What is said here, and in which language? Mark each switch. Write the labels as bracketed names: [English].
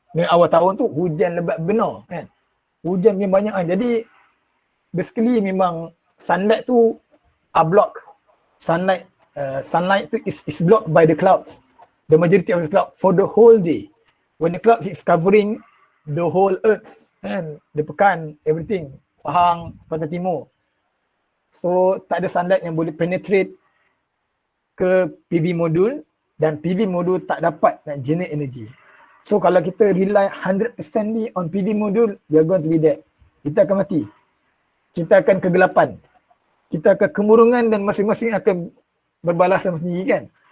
[Malay] Dengan awal tahun tu hujan lebat benar kan. Hujan memang banyak kan. Jadi basically memang sunlight tu are blocked. [English] Sunlight tu is blocked by the clouds. The majority of the cloud for the whole day. When the clouds is covering the whole earth kan. The pekan, everything. [Malay] Pahang, Pantai Timur. So tak ada sunlight yang boleh penetrate ke PV modul dan PV modul tak dapat nak generate energy. So kalau kita rely 100% ni on PV modul, [English] we are going to be dead. [Malay] Kita akan mati. Kita akan kegelapan. Kita akan kemurungan dan masing-masing akan berbalasan sendiri kan.